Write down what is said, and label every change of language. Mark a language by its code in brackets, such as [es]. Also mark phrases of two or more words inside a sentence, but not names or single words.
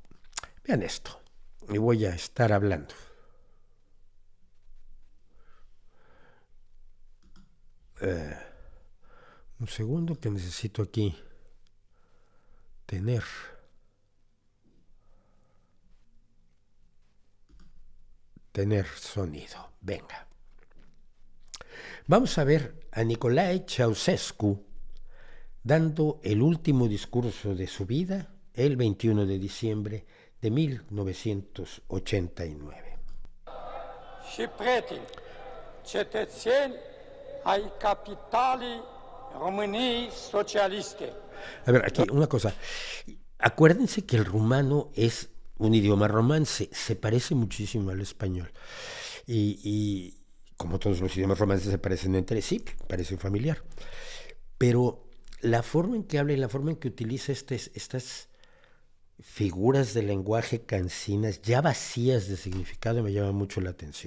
[es] Vean esto, y voy a estar hablando. Un segundo que necesito aquí tener sonido. Venga. Vamos a ver a Nicolae Ceausescu dando el último discurso de su vida el 21 de diciembre de 1989. [ro] Și prieteni, cetățeni ai capitalei României socialiste. [es] A ver, aquí una cosa. Acuérdense que el rumano es un idioma romance, se parece muchísimo al español. Y como todos los idiomas romances se parecen entre sí, parece familiar. Pero la forma en que habla y la forma en que utiliza estas figuras de lenguaje cansinas, ya vacías de significado, me llama mucho la atención.